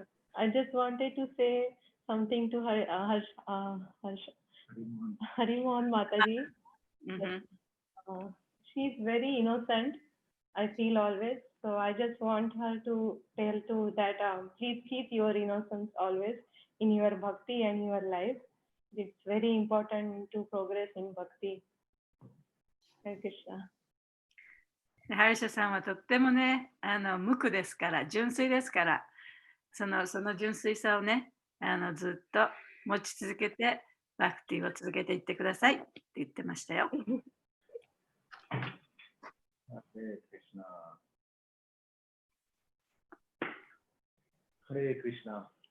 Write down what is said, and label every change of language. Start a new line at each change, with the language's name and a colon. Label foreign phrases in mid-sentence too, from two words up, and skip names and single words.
English: I just wanted to say something to Harimohan Mataji. Mhm. She's very innocent, I feel always. So I just want her to tell to that please keep your innocence always in your bhakti and your life. It's very important to progress in bhakti. Hare Krishna.
Japanese: ハルシャさんはとってもね、無垢ですから、純粋ですから、その純粋さをね、ずっと持ち続けて、バクティを続けていってくださいって言ってましたよ。
English: Hare Krishna.